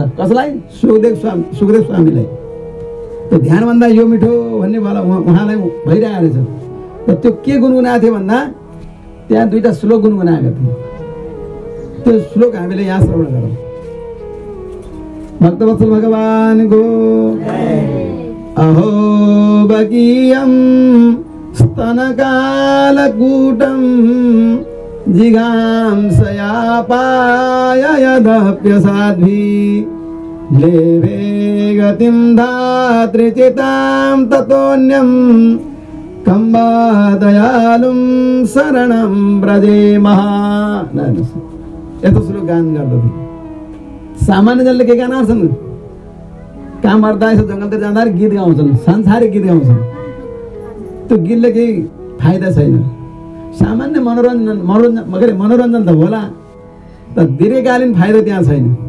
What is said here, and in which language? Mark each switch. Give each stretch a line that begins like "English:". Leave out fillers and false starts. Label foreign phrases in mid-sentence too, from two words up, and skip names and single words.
Nepali: कसलाई? सुखदेव स्वामीलाई। त्यो ध्यानभन्दा यो मिठो भन्ने वाला उहाँलाई भइरहेको रहेछ। र त्यो के गुनगुनाएको थियो भन्दा त्यहाँ 2टा श्लोक गुनगुनाएका थिए। त्यो श्लोक हामीले यहाँ श्रवण गरौँ। भक्तवत्सल भगवानको
Sanskrit: अहो बकीयम स्तनकालकूटं जिघांसयापाय यदप्यसाध्वी लेभे गतिं धात्रिचितां ततोऽन्यं कम्बा दयालुं शरणं व्रजेमः।
Nepali: यस्तो श्लोक गान गर्दथे। सामान्य जनले के गाना गर्छन्? काम गर्दा यसो जङ्गलतिर जाँदाखेरि गीत गाउँछन्, सांसारिक गीत गाउँछन्। त्यो गीतले केही फाइदा छैन। सामान्य मनोरञ्जन त होला, तर दीर्घकालीन फाइदा त्यहाँ छैन।